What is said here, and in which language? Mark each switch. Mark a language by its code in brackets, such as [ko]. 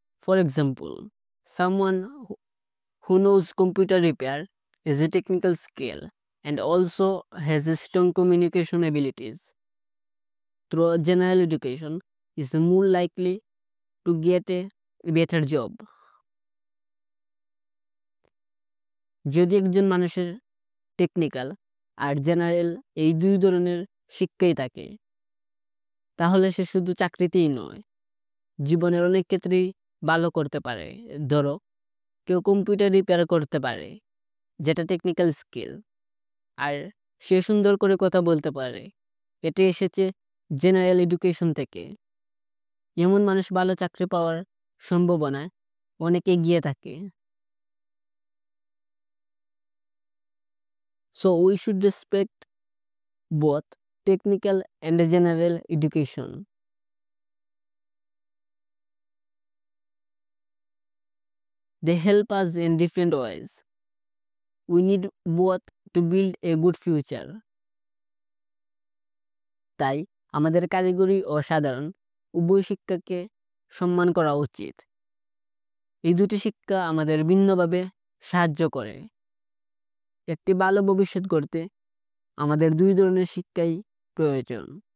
[en] For example, someone who knows computer repair is a technical skill and also has a strong communication abilities. Through general education is more likely to get a better job. [bn] যদি একজন মানুষের technical আর general এই দুই ধরনের শিক্ষাই থাকে, তাহলে সে শুধু চাকরিতেই নয়, জীবনের অনেক ক্ষেত্রেই ভালো করতে পারে। ধরো কেউ কম্পিউটার রিপেয়ার করতে পারে, যেটা টেকনিক্যাল স্কিল, আর সে সুন্দর করে কথা বলতে পারে, এটা এসেছে জেনারেল এডুকেশন থেকে। এমন মানুষ ভালো চাকরি পাওয়ার সম্ভাবনায় অনেক এগিয়ে থাকে। [en] So we should respect both technical and general education. They help us in different ways. We need both to build a good future. [bn] তাই আমাদের কারিগরি ও সাধারণ উভয় শিক্ষাকে সম্মান করা উচিত। এই দুটি শিক্ষা আমাদের ভিন্নভাবে সাহায্য করে। একটি ভালো ভবিষ্যৎ গড়তে আমাদের দুই ধরনের শিক্ষাই প্রয়োজন।